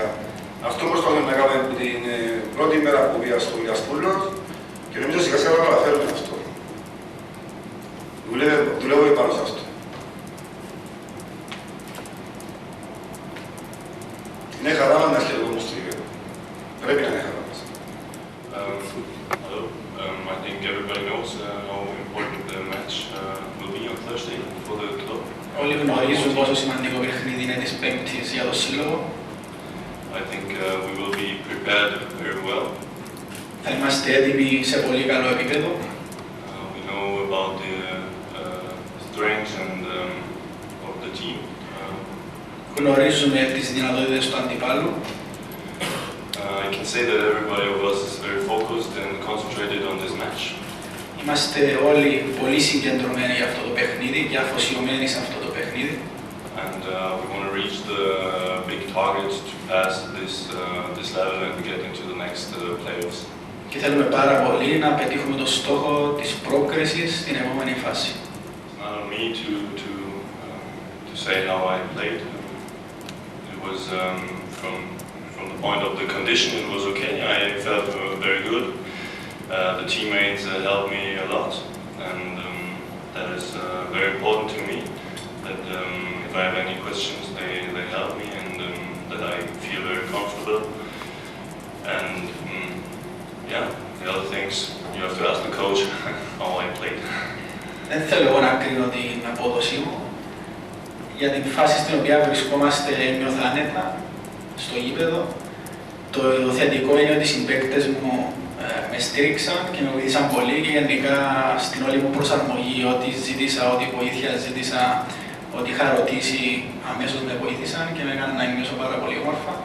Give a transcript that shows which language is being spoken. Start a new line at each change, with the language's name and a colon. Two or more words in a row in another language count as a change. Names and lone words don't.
Greek: Αυτό προσπαθούμε να κάνουμε από την πρώτη μέρα που πήγα στο Λιασκούλος και νομίζω σιγά σιγά θα καταφέρουμε αυτό. Δουλεύω πάνω σε αυτό. Είναι χαρά μας να έρχεται ο κόσμος στο γήπεδο. Πρέπει να είναι χαρά μας.
English: Hello. I think everybody knows how important the match will be on Thursday for the club.
Greek: Όλοι γνωρίζουν πόσο σημαντικό παιχνίδι είναι της Πέμπτης για το Σύλλογο.
English: I think we will be prepared very well.
Greek: Θα είμαστε έτοιμοι σε πολύ καλό επίπεδο.
English: We know about the strengths and of the team.
Greek: Γνωρίζουμε τις δυνατότητες του αντιπάλου.
English: I can say that everybody of us is very focused and concentrated on this match.
Greek: Είμαστε όλοι πολύ συγκεντρωμένοι για αυτό το παιχνίδι και αφοσιωμένοι σε αυτό το παιχνίδι.
English: And we want to reach the big target to pass this level and get into the next playoffs.
Greek: Και θέλουμε πάρα πολύ να πετύχουμε το στόχο της πρόκρισης στην επόμενη φάση.
English: It's not on me to say how I played. It was from the point of the condition, it was okay. I felt very good. The teammates helped me a lot, and that is very important to me. That if I have any questions, they help me, and that I feel very comfortable. And yeah, the other things you have to ask the coach how I played.
Greek: Δεν θέλω εγώ να κρίνω την απόδοσή μου. Για την φάση στην οποία βρισκόμαστε νιώθω άνετα στο γήπεδο. Το θετικό είναι ότι οι συμπαίκτες μου με στήριξαν και με βοήθησαν πολύ και γενικά στην όλη μου προσαρμογή, ό,τι ζήτησα, ό,τι βοήθεια ζήτησα, ό,τι είχα ρωτήσει, αμέσως με βοήθησαν και με έκαναν να νιώσω πάρα πολύ όμορφα.